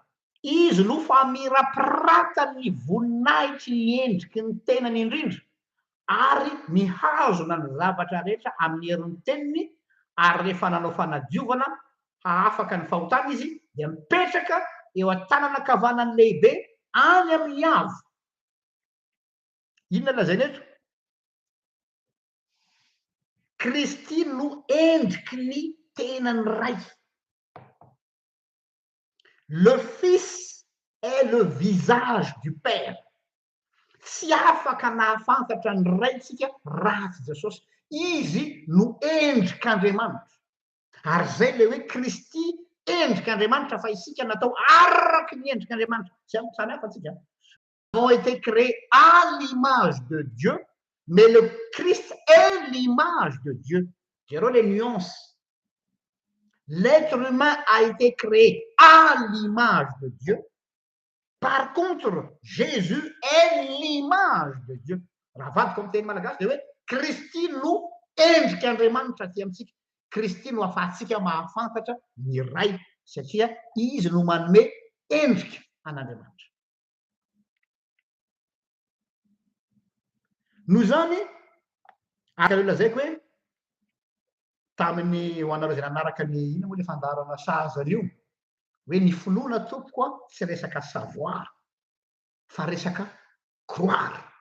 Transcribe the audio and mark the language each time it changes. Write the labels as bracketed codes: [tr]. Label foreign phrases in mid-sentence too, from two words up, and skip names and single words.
[mg] Izy no famirapirata ny voninahitry ny endriky ny tenany indrindra, ary mihazona ny zavatra rehetra amin'ny herin'ny teniny, ary rehefa nanao fanadiovana hahafaka ny fahotana izy, dia mipetraka eo an-tanana kavanany lehibe any amin'ny avo. Inona lazainy eto? Kristy no endriky ny tenany ray. [fr] Le Fils est le visage du Père. [mg] Tsy afaka nahafantatra ny raitsika raha tsy Jesosy. Izy no endrik'Andriamanitra. Ary zay le hoe Kristy endrik'Andriamanitra fa isika natao araky ny endrik'Andriamanitra. Samy hafa tsika. [fr] Nous avons été créés à l'image de Dieu, mais le Christ est l'image de Dieu. J'ai les nuances. L'être humain a été créé à l'image de Dieu. Par contre, Jésus est l'image de Dieu. [mg] Raha comme teny malagasy de hoe Kristy no endrik'Andriamanitra ty amintsika. Kristy no ahafahantsika mahafantatra ny ray satria izy no manome endrika an'Andriamanitra. Noho zany aka lazaiko hoe tamin'ny ho anareo zay nanaraka ny ina moa le fandarana sahaza io hoe ny finoana tompoko a tsy resaka savoir fa resaka croire.